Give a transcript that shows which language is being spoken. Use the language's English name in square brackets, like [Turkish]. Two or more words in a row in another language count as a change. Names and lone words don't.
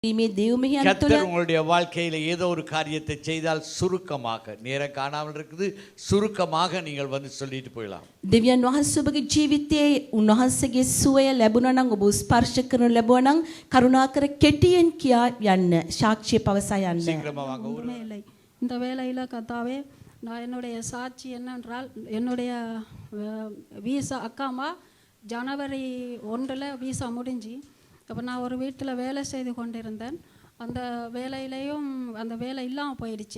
[Tamil] கர்த்தர் உங்களுடைய வாழ்க்கையில் ஏதோ ஒரு காரியத்தை செய்தால் சுருக்கமாக, நேரம் காணாமல் இருக்குது, சுருக்கமாக நீங்கள் வந்து சொல்லிட்டு போயிடலாம். [Sinhala] දෙවියන් වහන්සේ ඔබගේ ජීවිතයේ උන්වහන්සේගේ සුවය ලැබුණා නම්, ඔබ ස්පර්ශ කරනු ලැබුණා නම් කරුණාකර කෙටියෙන් කියා යන්න, සාක්ෂිය පවසා යන්න. [Tamil] சீக்கிரமா வாங்க. இந்த வேலையில் கத்தாவே, நான் என்னுடைய சாட்சி என்னென்றால், என்னுடைய வீசா அக்காமா ஜனவரி 1 வீசா முடிஞ்சு, அப்போ நான் ஒரு வீட்டில் வேலை செய்து கொண்டிருந்தேன். அந்த வேலையிலையும் அந்த வேலை இல்லாமல் போயிடுச்சு.